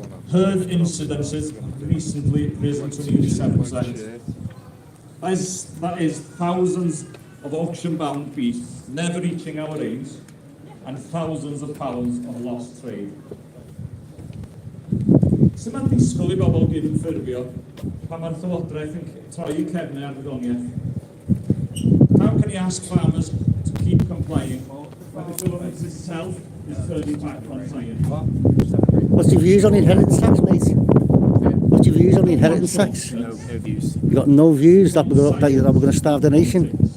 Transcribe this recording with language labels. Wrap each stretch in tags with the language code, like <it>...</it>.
<en>Herd incidences have recently risen to nearly 7%. That is thousands of auction-bound beasts never reaching our range, and thousands of pounds of lost trade.</en> <cy>Sut mae'n disgwyl I bobl gyd yn ffurfio pan mae'r Llywodraeth yn troi I cefnau ar gwyddoniaeth?</cy> <en>How can you ask farmers to keep complying when the government itself is turning back on science? What's your views on the inheritance tax, mate? What's your views on the inheritance tax? No views. You got no views that we're going to starve the nation?</en>